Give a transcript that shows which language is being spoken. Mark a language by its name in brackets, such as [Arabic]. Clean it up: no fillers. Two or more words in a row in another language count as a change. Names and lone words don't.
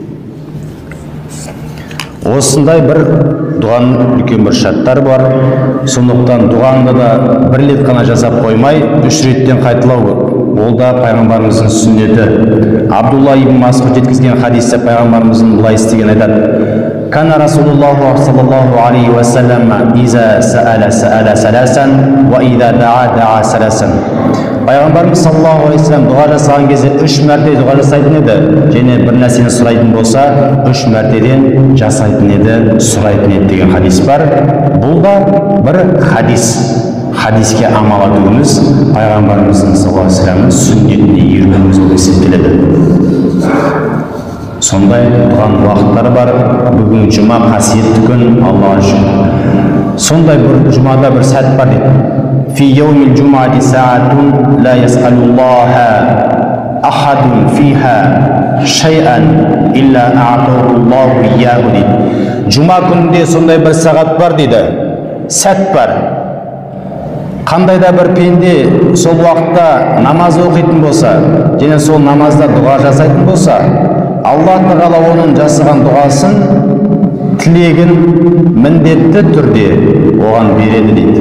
[Kazakh] Осындай бір дұғаның үлкен бір шарттар бар. Сондықтан дұғаңды да бір рет қана жасап қоймай, 3 реттен қайталау. Ол да пайғамбарымыздың сүннеті. Абдулла ибн Масғуд жеткізген хадисте пайғамбарымыздың былай істеген айтады: [Arabic] "كان رسول الله صلى الله عليه وسلم إذا سأل ثلاثا وإذا دعا ثلاثا." [Kazakh] Пайғамбарымыз [Arabic] صلى الله عليه وسلم [Kazakh] дұға жасаған кезде 3 мәрте дұға жасайтын еді. Және бір нәрсені сұрайтын болса, 3 мәртеден жасайтын еді, сұрайтын еді деген хадис бар. Бұл да бір хадис. Хадиске амал етуіміз пайғамбарымыздың [Arabic] صلى الله عليه وسلم [Kazakh] сүннетіне еруіміз болып есептеледі. Сондай дұғаның уақыттары бар. Бүгін жұма қасиетті күн, Аллаға шүкір. Сондай бір жұмада бір сәт бар дейді. [Arabic] "في يوم الجمعة ساعة لا يسأل الله أحد فيها شيئا إلا أعطاه الله إياه" дейді. [Kazakh] Жұма күнінде сондай бір сағат бар дейді. Сәт бар. Қандай да бір пенде сол уақытта намаз оқитын болса, және сол намазда дұға жасайтын болса, Аллах Тағала оның жасаған дұғасын, тілегін міндетті түрде оған береді дейді.